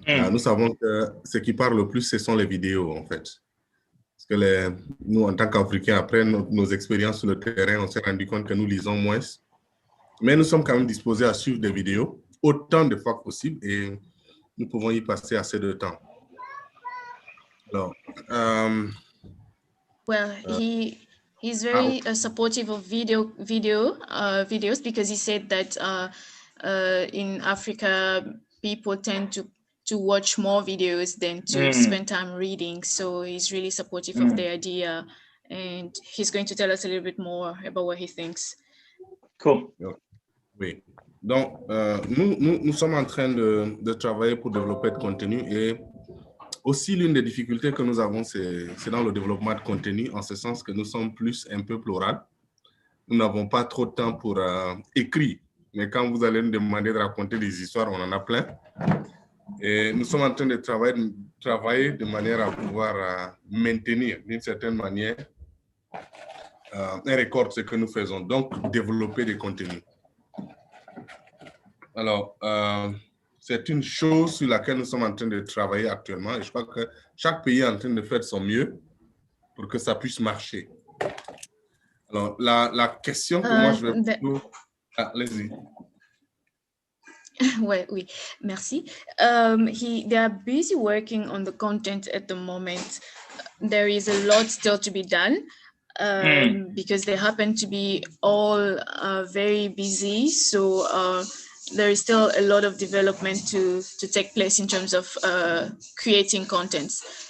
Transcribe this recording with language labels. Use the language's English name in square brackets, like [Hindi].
[French] Nous savons que ce qui parle le plus, ce sont les vidéos, en fait. Parce que nous, en tant qu'Africains, après nos expériences sur le terrain, on s'est rendu compte que nous lisons moins. Mais nous sommes quand même disposés à suivre des vidéos autant de fois que possible et nous pouvons y passer assez de temps. Alors, [English] well, he's very supportive of videos because he said that in Africa, people tend to watch more videos than to spend time reading. So he's really supportive of the idea, and he's going to tell us a little bit more about what he thinks. Cool. [French] Oui. Donc, nous sommes en train de travailler pour développer de contenu et aussi l'une des difficultés que nous avons, c'est dans le développement de contenu, en ce sens que nous sommes plus un peu plural. Nous n'avons pas trop de temps pour écrire, mais quand vous allez nous demander de raconter des histoires, on en a plein. Et nous sommes en train de travailler de manière à pouvoir maintenir d'une certaine manière un record de ce que nous faisons, donc développer des contenus. Alors, c'est une chose sur laquelle nous sommes en train de travailler actuellement et je crois que chaque pays est en train de faire de son mieux pour que ça puisse marcher. Alors, la question que moi je vais... allez-y. Oui, merci. [English] They are busy working on the content at the moment. There is a lot still to be done because they happen to be all very busy. So there is still a lot of development to take place in terms of creating contents.